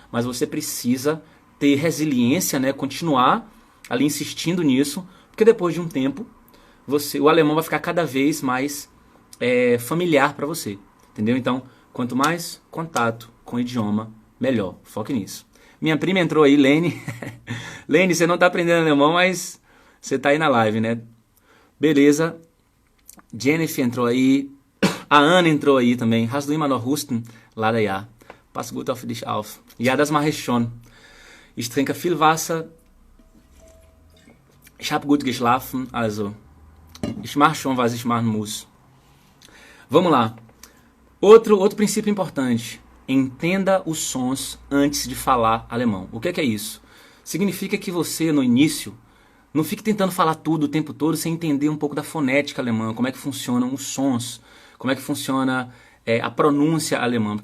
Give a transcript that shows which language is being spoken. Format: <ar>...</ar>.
<pt>Mas você precisa ter resiliência, né? Continuar ali insistindo nisso, porque depois de um tempo, o alemão vai ficar cada vez mais familiar para você. Entendeu? Então, quanto mais contato com o idioma, melhor. Foque nisso. Minha prima entrou aí, Lene. Lene, você não está aprendendo alemão, mas você está aí na live, né? Beleza. Jennifer entrou aí. A Ana entrou aí também.</pt> <de>Hast du immer noch Husten? Leider ja. Pass gut auf dich auf. Ja, das mache ich schon. Ich trinke viel Wasser. Ich habe gut geschlafen. Also, ich mache schon, was ich machen muss.</de> <pt>Vamos lá. Outro princípio importante. Entenda os sons antes de falar alemão. O que é isso? Significa que você, no início, não fique tentando falar tudo o tempo todo sem entender um pouco da fonética alemã, como é que funcionam os sons, como é que funciona a pronúncia alemã.</pt>